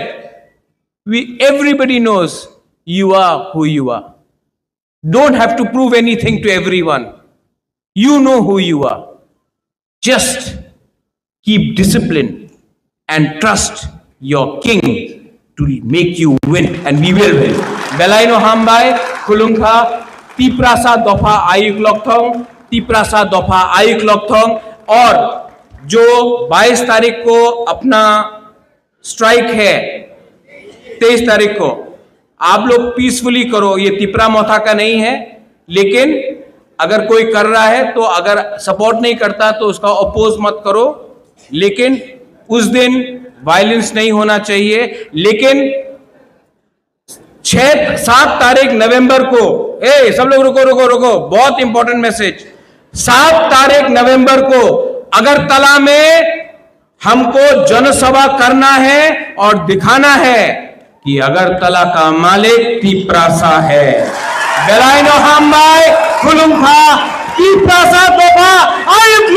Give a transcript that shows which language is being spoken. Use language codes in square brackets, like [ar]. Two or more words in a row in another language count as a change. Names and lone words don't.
[en] Everybody knows you are who you are. Don't have to prove anything to everyone. You know who you are. Just keep discipline and trust your king to make you win, and we will win. [trp] Belaino Hambai, Kulungha, Tiprasa Dofa Ayuk Lokthong, Tiprasa Dofa Ayuk Lokthong। [hi] और जो 22 तारीख को अपना स्ट्राइक है, 23 तारीख को आप लोग पीसफुली करो। ये तिपरा मोथा का नहीं है, लेकिन अगर कोई कर रहा है तो अगर सपोर्ट नहीं करता तो उसका अपोज मत करो। लेकिन उस दिन वायलेंस नहीं होना चाहिए। लेकिन 7 तारीख नवंबर को, सब लोग रुको रुको रुको, बहुत [en] important message. [hi] 7 तारीख नवंबर को अगरतला में हमको जनसभा करना है और दिखाना है कि अगरतला का मालिक तिपरासा है। [trp] बेलाइनो हाम्बाई, खुलुंखा, तिपरासा दोफा,